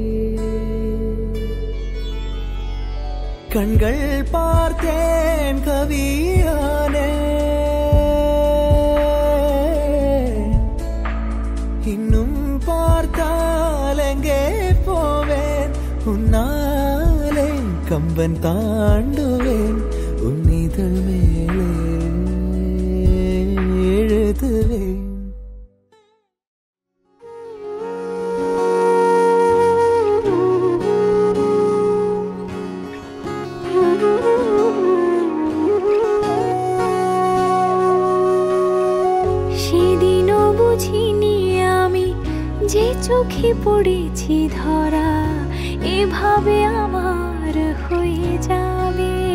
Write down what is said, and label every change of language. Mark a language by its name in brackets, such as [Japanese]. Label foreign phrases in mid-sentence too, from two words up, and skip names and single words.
[Tamil] கண்கள் பார்த்தேன் கவியானே இன்னும் பார்த்தால் எங்கே போவேன் உன்னாலே கம்பன் தாண்டுவேன் உன் இதழ் மேலே எழுதுவேன் [Bangla] সেদিনও বুঝিনি আমি যে চোখে পড়েছি ধরা এভাবে আমার হয়ে যাবে